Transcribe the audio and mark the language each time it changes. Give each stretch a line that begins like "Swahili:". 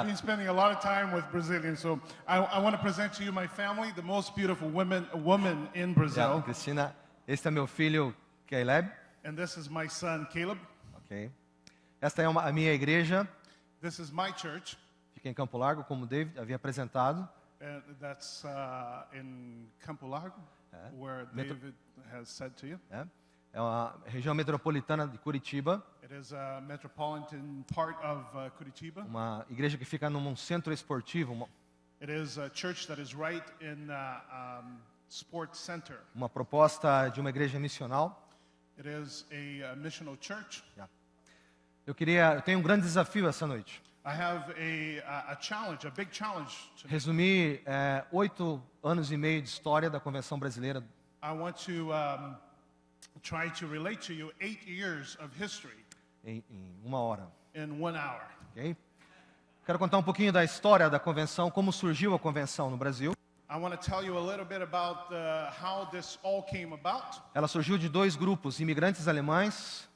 English: I've been spending a lot of time with Brazilians, so I want to present to you my family, the most beautiful woman in Yeah, Brazil.
Portuguese: Cristina, este é meu filho, Caleb.
English: And this is my son, Caleb.
Portuguese: Ok. Esta é a minha igreja.
English: This is my church.
Portuguese: Fica em Campo Largo, como o David havia apresentado.
English: That's in Campo Largo, where David has said to you.
Portuguese: É uma região metropolitana de Curitiba.
English: It is a metropolitan part of Curitiba.
Portuguese: Uma igreja que fica num centro esportivo.
English: It is a church that is right in sports center.
Portuguese: Uma proposta de uma igreja missional.
English: It is a missional church.
Portuguese: Eu tenho um grande desafio essa noite.
English: I have a challenge, a big challenge.
Portuguese: Resumir 8 anos e meio de história da Convenção Brasileira.
English: I want to try to relate to you 8 years of history
Portuguese: Em uma hora.
English: in 1 hour. Okay?
Portuguese: Quero contar um pouquinho da história da convenção, como surgiu a convenção no Brasil.
English: I want to tell you a little bit about how this all came about.
Portuguese: Ela surgiu de 2 grupos, imigrantes alemães.